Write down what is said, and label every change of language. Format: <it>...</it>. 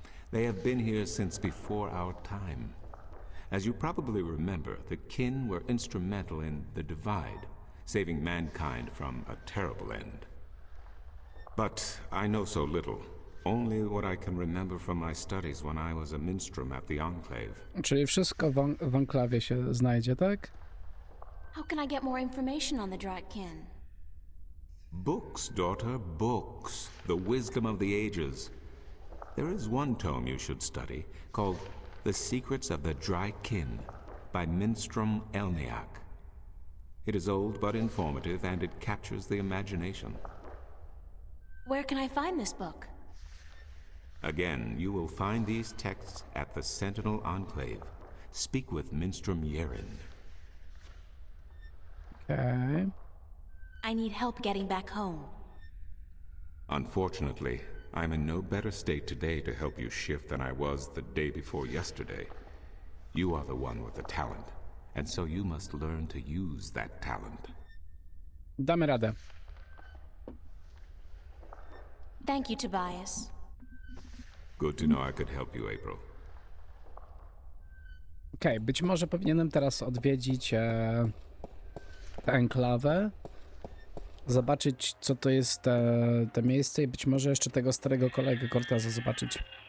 <en>They have been here since before our time. As you probably remember, the kin were instrumental in the Divide, saving mankind from a terrible end. But I know so little. Only what I can remember from my studies when I was a minstrom at the Enclave.</en> <pl>Czyli wszystko w enklawie się znajdzie, tak?</pl> <en>How can I get more information on the Drykin? Books, daughter, books. The wisdom of the ages. There is one tome you should study, called The Secrets of the Drykin, by Minstrom Elniak. It is old but informative, and it captures the imagination. Where can I find this book? Again, you will find these texts at the Sentinel Enclave. Speak with Minstrom Yeren. Okej. I need help getting back home. Unfortunately, I'm in no better state today to help you shift than I was the day before yesterday. You are the one with the talent, and so you must learn to use that talent.</en> <pl>Damy radę.</pl> <en>Thank you, Tobias. Good to know I could help you, April.</en> <pl>Okej, być może powinienem teraz odwiedzić tę enklawę, zobaczyć, co to jest te miejsce i być może jeszcze tego starego kolegę Corteza zobaczyć.</pl>